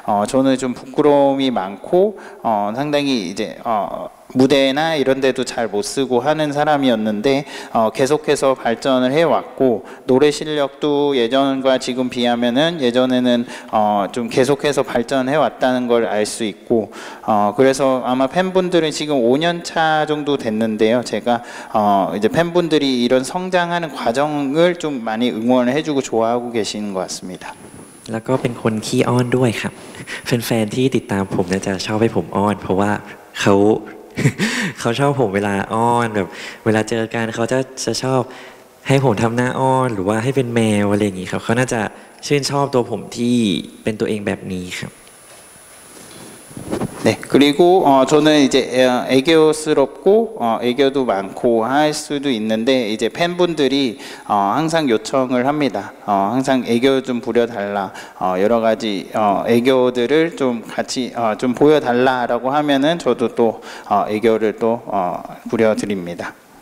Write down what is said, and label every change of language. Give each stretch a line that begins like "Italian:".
Korean: 저는 좀 부끄러움이 많고 상당히 이제 무대나 이런 데도 잘 못 쓰고 하는 사람이었는데 계속해서 발전을 해왔고 노래 실력도 예전과 지금 비하면은 예전에는 좀 계속해서 발전해 왔다는 걸 알 수 있고 그래서 아마 팬분들은 지금 5년 차 정도 됐는데요. 제가 이제 팬분들이 이런 성장하는 과정을 좀 많이 응원을 해주고 좋아하고 계시는 것 같습니다.
Thai: แล้วก็เป็นคนขี้อ้อนด้วยครับแฟนๆที่ติดตามผมจะชอบให้ผมอ้อนเพราะว่าเขาชอบผมเวลาอ้อนแบบเวลาเจอกันเขาจะชอบให้ผมทำหน้าอ้อนหรือว่าให้เป็นแมวอะไรอย่างนี้ครับเขาน่าจะชื่นชอบตัวผมที่เป็นตัวเองแบบนี้ครับ
Korean: 네, 그리고 저는 이제 애교스럽고 애교도 많고 할 수도 있는데 이제 팬분들이 항상 요청을 합니다. 항상 애교 좀 부려달라. 여러 가지 애교들을 좀 같이 좀 보여달라라고 하면은 저도 또 애교를 또 부려드립니다.